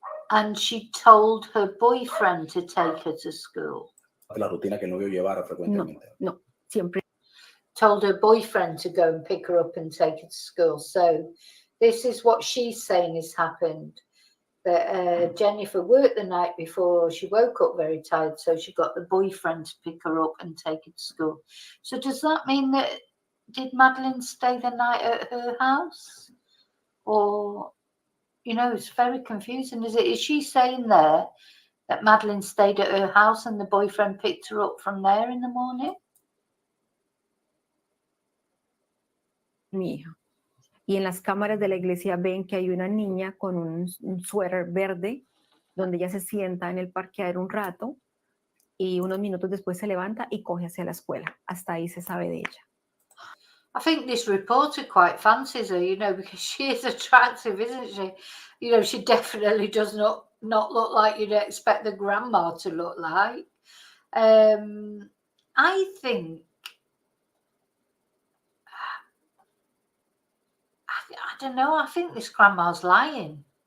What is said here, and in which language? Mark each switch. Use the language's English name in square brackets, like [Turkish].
[English] And she told her boyfriend to take her to school. [Spanish] La rutina que el novio llevara frecuentemente. No, siempre. [English] Told her boyfriend to go and pick her up and take her to school. So this is what she's saying has happened. That Jennifer worked the night before. She woke up very tired, so she got the boyfriend to pick her up and take her to school. So does that mean that did Madeline stay the night at her house? Or, you know, it's very confusing. Is she saying there that Madeline stayed at her house and the boyfriend picked her up from there in the morning? [Spanish] Mi hija. Y en las cámaras de la iglesia ven que hay una niña con un suéter verde donde ella se sienta en el parqueadero un rato y unos minutos después se levanta y coge hacia la escuela. Hasta ahí se sabe de ella. [English] I think this reporter quite fancies her, you know, because she is attractive, isn't she? You know, she definitely does not look like you'd expect the grandma to look like. I think, I don't know, I think this grandma's lying.